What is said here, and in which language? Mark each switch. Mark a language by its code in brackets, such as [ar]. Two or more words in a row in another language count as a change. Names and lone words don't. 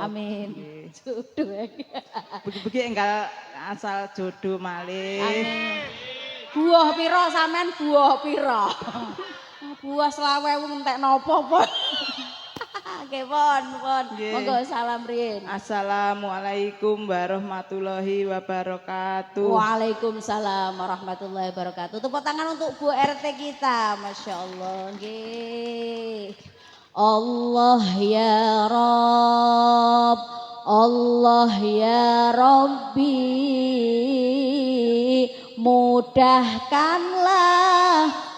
[jv] Amin. Jodoh. Mugi-mugi enggal asal jodoh malih. Amin. Buah pira sampean buah pira? Buah selawe entek napa, Pon? Nggih, Pon. Monggo salam riyin. [ar] السلام عليكم ورحمة الله وبركاته. وعليكم السلام ورحمة الله وبركاته. [id] Tepuk tangan untuk Bu RT kita. [ar] ما شاء الله. Nggih. الله يا رب، الله يا ربي, mudahkanlah